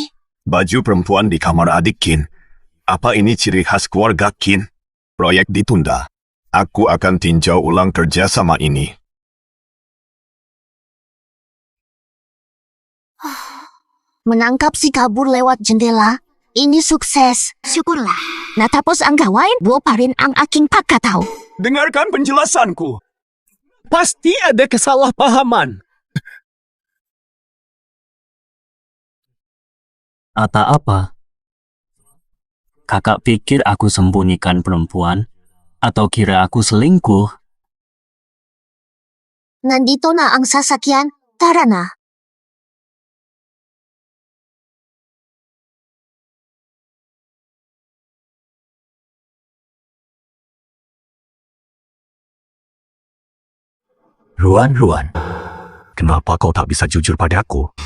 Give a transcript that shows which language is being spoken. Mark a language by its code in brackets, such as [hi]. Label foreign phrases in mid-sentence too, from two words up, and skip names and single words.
[id] Baju perempuan di kamar adik Kin. Apa ini ciri khas keluarga Kin? Proyek ditunda. Aku akan tinjau ulang kerjasama ini. Menangkap si kabur lewat jendela. Ini sukses. Syukurlah. [tl] Natapos ang gawain, buo pa rin ang aking pagkatao. [id] dengarkan penjelasanku. Pasti ada kesalahpahaman. Ata apa? Kakak pikir aku sembunyikan perempuan? Atau kira aku selingkuh? [tl] Nandito na ang sasakyan. Tara na. [id] Ruan, kenapa kau tak bisa jujur padaku?